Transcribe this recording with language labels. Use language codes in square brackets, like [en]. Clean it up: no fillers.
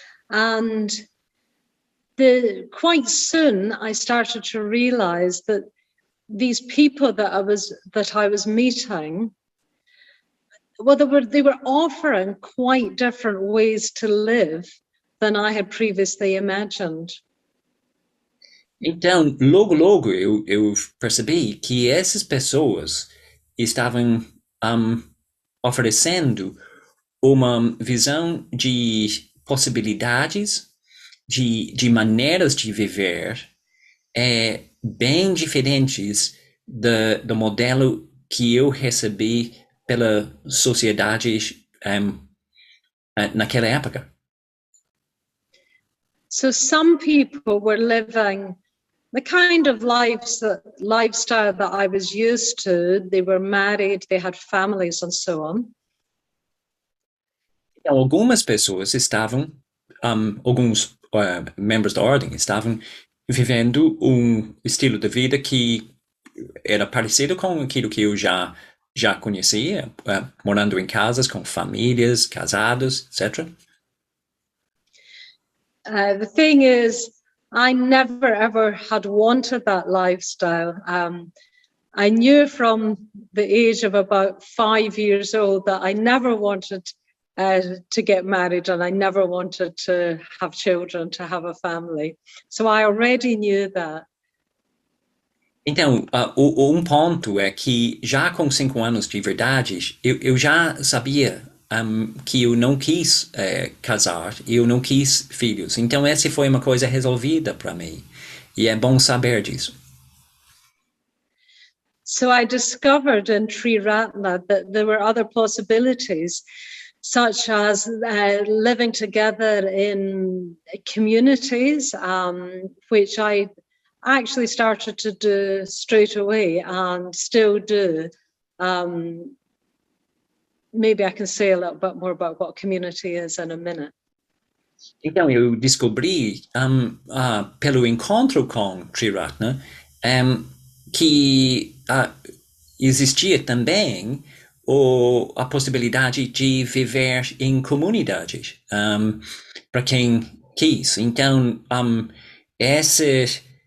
[en] And quite soon I started to realize that these people that I was meeting, well, they were offering quite different ways to live than I had previously imagined. [pt] Então, logo eu percebi que essas pessoas estavam oferecendo uma visão de possibilidades, de maneiras de viver bem diferentes do modelo que eu recebi pela sociedade naquela época. [en] So some people were living the kind of lifestyle that I was used to. They were married, they had families and so on. [pt] Então, algumas pessoas estavam, alguns membros da ordem estavam vivendo um estilo de vida que era parecido com aquilo que eu já conhecia, morando em casas com famílias, casados, etc. [en] The thing is, I never ever had wanted that lifestyle. I knew from the age of about 5 years old that I never wanted to get married, and I never wanted to have children, to have a family. So I already knew that. [pt] Então, um ponto é que já com 5 anos de verdade, eu já sabia que eu não quis casar, eu não quis filhos. Então, essa foi uma coisa resolvida para mim. E é bom saber disso. [en] So I discovered in Triratna that there were other possibilities, such as living together in communities, which I actually started to do straight away and still do. Maybe I can say a little bit more about what community is in a minute. [pt] Então, eu descobri, pelo encontro com Triratna, que existia também a possibilidade de viver em comunidades, para quem quis. Então, essa